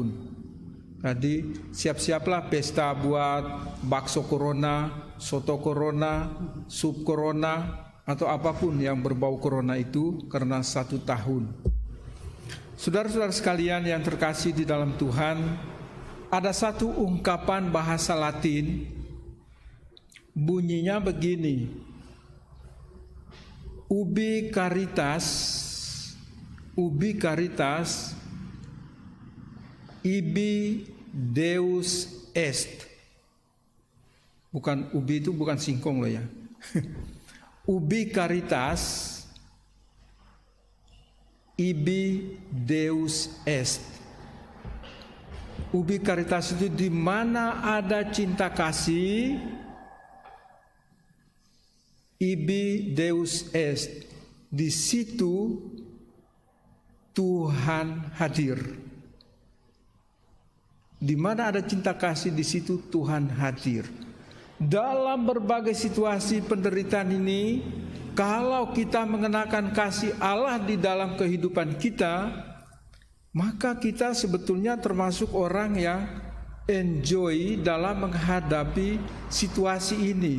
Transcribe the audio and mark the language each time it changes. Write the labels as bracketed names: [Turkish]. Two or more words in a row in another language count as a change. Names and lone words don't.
[Indonesian] Jadi siap-siaplah pesta buat bakso corona, soto corona, sup corona, atau apapun yang berbau corona itu karena 1 tahun. Saudara-saudara sekalian yang terkasih di dalam Tuhan, ada satu ungkapan bahasa Latin, bunyinya begini: [Latin] ubi caritas, ibi Deus est. [Indonesian] Bukan ubi itu bukan singkong loh ya. [Latin] Ubi caritas, ibi Deus est. Ubi caritas [Indonesian] itu di mana ada cinta kasih, [Latin] ibi Deus est. [Indonesian] Di situ Tuhan hadir. Di mana ada cinta kasih, di situ Tuhan hadir. Dalam berbagai situasi penderitaan ini, kalau kita mengenakan kasih Allah di dalam kehidupan kita, maka kita sebetulnya termasuk orang yang enjoy dalam menghadapi situasi ini.